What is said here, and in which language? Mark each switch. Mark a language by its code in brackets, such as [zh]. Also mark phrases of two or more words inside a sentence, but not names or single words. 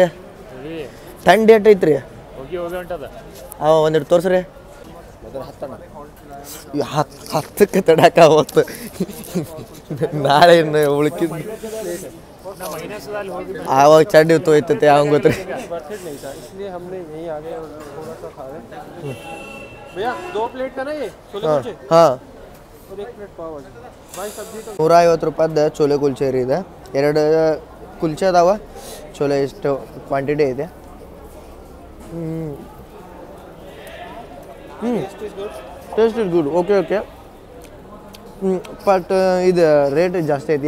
[kn] ಥಂಡಿ ಎಟ್ ಐತ್ರಿ ಒಂದಿಟ್ಟು ತೋರ್ಸ್ರಿ. 10ಕ್ಕೆ ತಡಕ ಅವತ್ತು ನಾಳೆ ಉಳ್ಕಿದ್ ಆವಾಗ ಚಡ್ಡಿ ತೊಯ್ತೈತೆ ಅವಂಗ ಗೊತ್ತ್ರಿ. [hi] इसलिए हमने यहीं आ गए और थोड़ा सा खा रहे. भैया 2 प्लेट का ना ये छोले कुलचे ಹಾಂ और 1 प्लेट पाव भाजी. भाई सब्जी तो [kn] 150 ರೂಪಾಯ್ದು ಚೋಲೆ ಕುಲ್ಚೆ ರೀ ಇದೆ. 2 ಕುಲ್ಚೆ ಅದಾವ. ಚೋಲೆ ಇಷ್ಟು ಕ್ವಾಂಟಿಟಿ ಐತೆ. [en] taste is good. okay okay. [kn] ಬಟ್ ಇದು ರೇಟ್ ಜಾಸ್ತಿ ಐತಿ.